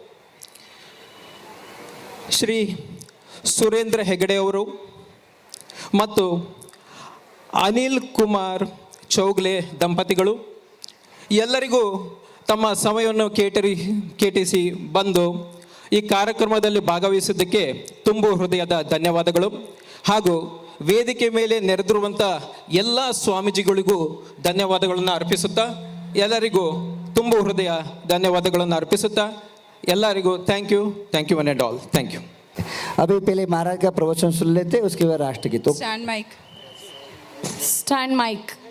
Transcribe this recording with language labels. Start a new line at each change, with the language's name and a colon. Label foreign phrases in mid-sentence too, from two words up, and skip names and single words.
Kannada: ಶ್ರೀ ಸುರೇಂದ್ರ ಹೆಗಡೆ ಅವರು ಮತ್ತು ಅನಿಲ್ ಕುಮಾರ್ ಚೌಗ್ಲೆ ದಂಪತಿಗಳು ಎಲ್ಲರಿಗೂ ತಮ್ಮ ಸಮಯವನ್ನು ಕೇಟಿಸಿ ಬಂದು ಈ ಕಾರ್ಯಕ್ರಮದಲ್ಲಿ ಭಾಗವಹಿಸಿದ್ದಕ್ಕೆ ತುಂಬ ಹೃದಯದ ಧನ್ಯವಾದಗಳು. ಹಾಗೂ ವೇದಿಕೆ ಮೇಲೆ ನೆರೆದಿರುವಂಥ ಎಲ್ಲ ಸ್ವಾಮೀಜಿಗಳಿಗೂ ಧನ್ಯವಾದಗಳನ್ನು ಅರ್ಪಿಸುತ್ತಾ ಎಲ್ಲರಿಗೂ ತುಂಬ ಹೃದಯ ಧನ್ಯವಾದಗಳನ್ನು ಅರ್ಪಿಸುತ್ತಾ ಎಲ್ಲರಿಗೂ
English: thank you one and all. thank you.
Hindi: अभी पहले महाराज का प्रवचन सुन लेते, उसके बाद राष्ट्रगीत.
English: stand mic. Stand mic.